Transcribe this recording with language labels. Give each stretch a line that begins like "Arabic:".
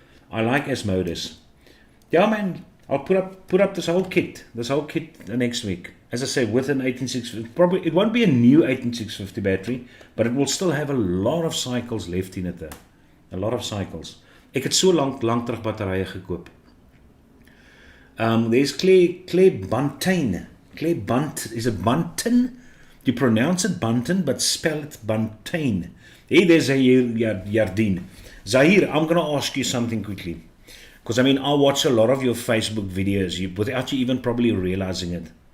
English: I like Asmodeus. Yeah, man, I'll put up this whole kit next week. As I say, with an 18650, probably it won't be a new 18650 battery, but it will still have a lot of cycles left in it though. A lot of cycles.
Afrikaans: Ek het so lank terug batterye gekoop.
English: There's Claire Buntain. Claire Bunt, is it Buntain? You pronounce it Buntain, but spell it Buntain. Hey, there's Jardine. Zahir, I'm going to ask you something quickly. Because, I mean, I watch a lot of your Facebook videos without you even probably realizing it.